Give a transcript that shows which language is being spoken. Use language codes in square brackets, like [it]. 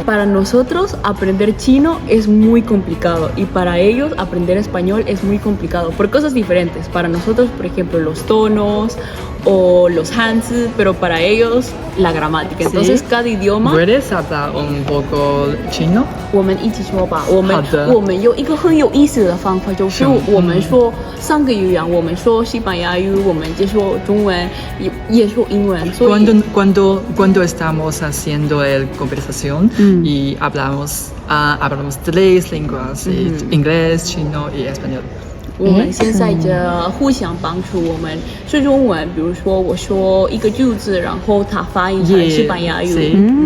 [es] Para nosotros aprender chino es muy complicado y para ellos aprender español es muy complicado por cosas diferentes. Para nosotros, por ejemplo, los tonos o los hanzi, pero para ellos la gramática. Entonces cada idioma. ¿Puedes hablar un poco chino? [zh] 我们一起说吧，我们有一个很有意思的方法，就是我们说3个语言，我们说西班牙语，我们也说中文，也说英文。 [es] Cuando estamos haciendo la conversación y hablamos 3 lenguas, inglés, chino y español. [zh] 我们现在就互相帮助，我们说中文，比如说我说一个句子，然后他翻译成西班牙语。